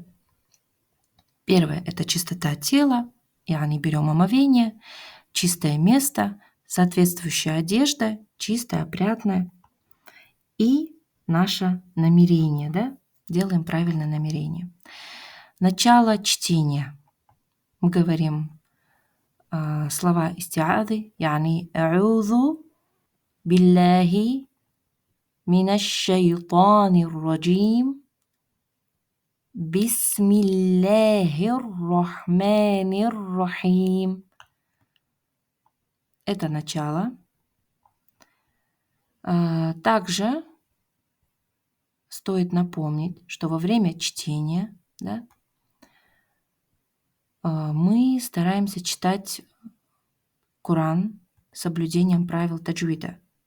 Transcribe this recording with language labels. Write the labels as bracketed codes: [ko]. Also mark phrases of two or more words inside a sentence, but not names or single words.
[ru] Первое – это чистота тела, и мы берем омовение, чистое место, соответствующая одежда, чистая, опрятная, и наше намерение, да? Делаем правильное намерение. Начало чтения. Мы говорим слова истиады, [ar] يعني أعوذ بالله من الشيطان الرجيم بسم الله الرحمن الرحيم. [ru] Это начало. Также стоит напомнить, что во время чтения, да, мы стараемся читать Коран с соблюдением правил таджвида.